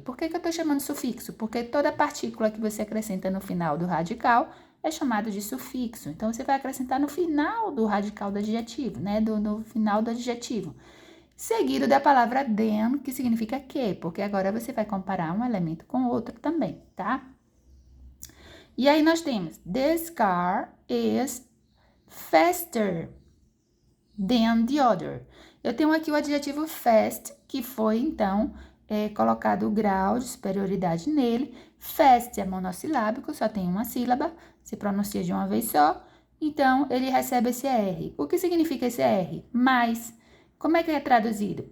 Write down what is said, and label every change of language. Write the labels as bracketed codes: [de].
[pt] Por que eu estou chamando sufixo? Porque toda partícula que você acrescenta no final do radical é chamado de sufixo. Então, você vai acrescentar no final do radical do adjetivo, né? No final do adjetivo. Seguido da palavra then, que significa que, porque agora você vai comparar um elemento com outro também, tá? [en] E aí nós temos, this car is faster than the other. [pt] Eu tenho aqui o adjetivo fast, que foi, então, colocado o grau de superioridade nele. Fast é monossilábico, só tem uma sílaba, se pronuncia de uma vez só. Então, ele recebe esse R. O que significa esse R? Mais. Como é que é traduzido?